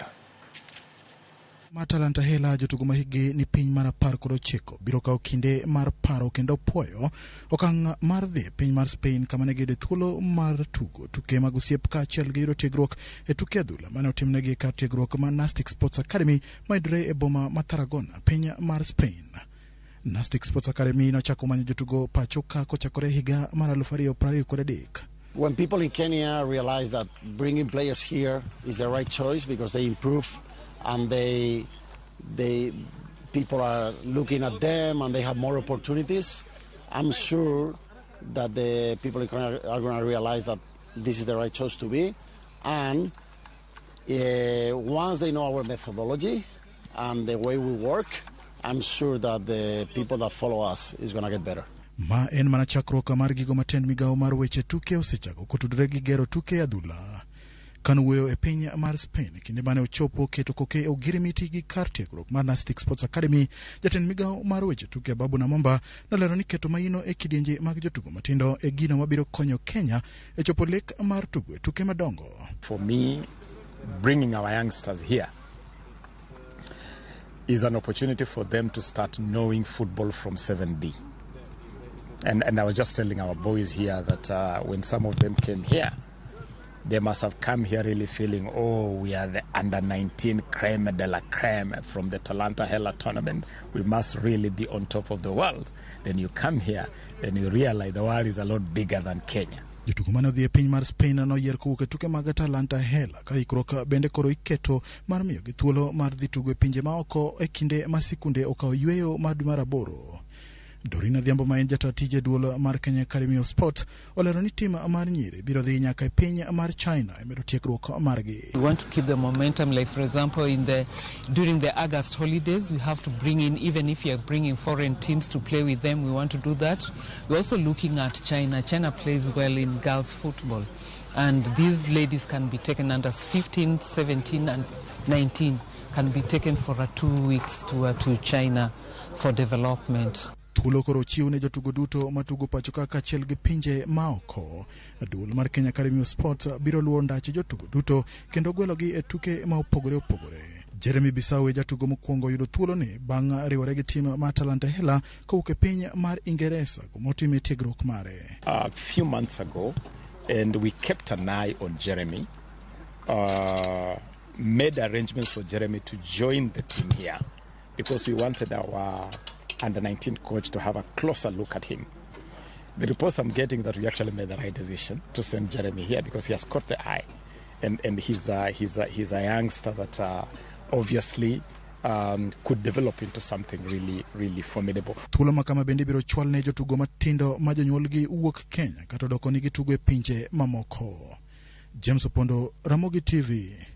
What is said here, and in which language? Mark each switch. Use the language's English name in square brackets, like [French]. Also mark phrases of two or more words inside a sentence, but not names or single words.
[Luo (Kenya and Tanzania)] Talanta hela jotugo mahigi ni piny mar 19 biro kawo kinde mar paro kendo puoyo okang' mar dhi piny mar Spain kama ne giyude thuolo mar tugo tuke mag osiep kaachiel gi yudo tiegruok e tuke adhula mane otimnegi kar tiegruok mar Nastic Sports Academy mayudore e boma ma Tarragona, piny mar Spain. Nastic Sports Academy nochako manyo jotugo pacho ka kochakore higa mar 2023. [English] When people in Kenya realize that bringing players here is the right choice because they improve and people are looking at them and they have more opportunities, I'm sure that the people in Kenya are going to realize that this is the right choice to be. And once they know our methodology and the way we work, I'm sure that the people that follow us is going to get better. [Luo (Kenya and Tanzania)] Ma en mana chakruok mar gigo matend migawo mar weche tuke osechako kotudore gi gero tuke adhula. Kan wuoyo e piny mar Spain kinde mane ochopo keto koke ogirimiti gi kar tiegruok mar Nastic Sports Academy, jatend migawo mar weche tuke Bamona Mwamba nolero ni keto maino e kidienje mag jotugo matindo e gino mabiro konyo Kenya e chopo lek mar tugo e tuke madongo. [English] For me, bringing our youngsters here is an opportunity for them to start knowing football from 7D. And I was just telling our boys here that when some of them came here, they must have come here really feeling, oh, we are the under-19 [French] creme de la creme [English] from the Talanta tournament. We must really be on top of the world. Then you come here, then you realize the world is a lot bigger than Kenya. [Luo (Kenya and Tanzania)] Jotugo mane odhi e piny mar Spain noyier kowuok e tuke mag Talanta ka ikruok bende koro iketo mar miyo gi thuolo mar dhi tugo e pinje ma oko e kinde ma sikunde okawo yweyo mar dwe mar 8. Dorina Dhiambo ma en jatatije duol mar Kenya Academy of Sport olero ni tim mar nyiri biro dhi nyaka e piny mar China e medo tiegruok margi. [English] We want to keep the momentum, like for example during the August holidays we have to bring in, even if you're bringing foreign teams to play with them, we want to do that. We're also looking at China. China plays well in girls football, and these ladies can be taken under 15, 17 and 19 can be taken for a 2 weeks tour to China for development. [Luo (Kenya and Tanzania)] Thuolo koro chiw ne jotugo duto matugo pacho kaachiel gi pinje maoko. Duol mar Kenya Academy of Sports biro luwo ndache jotugo duto kendo gwelogi e tuke ma opogore. Jeremy Bisau e jatugo mokwongo yudo thuolo ni bang' riwore gi tim mar Talanta hela kowuok e piny mar Ingereza kumotime tiegruok mare. [English] A few months ago, and we kept an eye on Jeremy, made arrangements for Jeremy to join the team here because we wanted our under-19 coach to have a closer look at him. The reports I'm getting that we actually made the right decision to send Jeremy here because he has caught the eye, and he's a youngster that obviously could develop into something really formidable. [Luo (Kenya and Tanzania)] Thuolo makama bende biro chwal ne jotugo matindo ma jonyuolgi wuok Kenya kata doko nigi tugo e pinje mamoko. James Opondo, Ramogi TV.